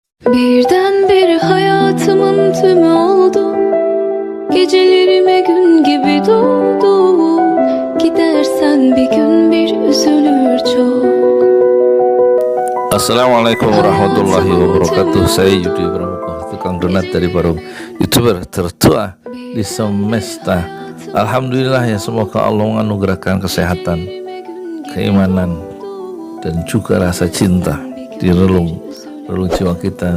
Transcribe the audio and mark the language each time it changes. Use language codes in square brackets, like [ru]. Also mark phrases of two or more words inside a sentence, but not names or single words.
[tr] Birdenbire hayatımın tümü oldu. Gecelerime gün gibi doğdu. Gidersen bir gün bir üzülür çok. [ar] السلام عليكم ورحمة الله وبركاته. [id] Saya Yudi Pramuka, tukang donat dari para YouTuber tertua di semesta. Alhamdulillah ya, semoga Allah menganugerahkan kesehatan, keimanan, dan juga rasa cinta di relung jiwa kita.